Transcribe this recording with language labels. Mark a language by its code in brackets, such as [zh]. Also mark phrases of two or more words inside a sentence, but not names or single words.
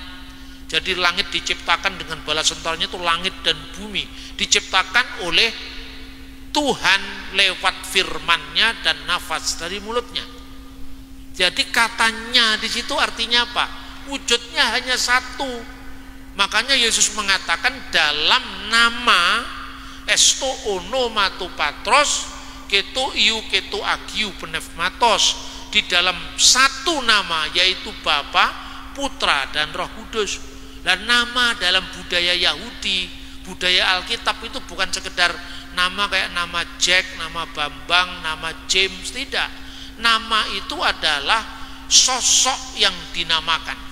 [id] Jadi langit diciptakan dengan bala tentaranya itu langit dan bumi diciptakan oleh Tuhan lewat firman-Nya dan nafas dari mulutnya. Jadi katanya di situ artinya apa? Wujudnya hanya satu. Makanya Yesus mengatakan dalam nama [el] εἰς τὸ ὄνομα τοῦ πατρὸς καὶ τοῦ υἱοῦ καὶ τοῦ ἁγίου πνεύματος, [id] di dalam satu nama yaitu Bapa, Putra dan Roh Kudus. Dan nama dalam budaya Yahudi, budaya Alkitab itu bukan sekedar nama kayak nama Jack, nama Bambang, nama James, tidak. Nama itu adalah sosok yang dinamakan.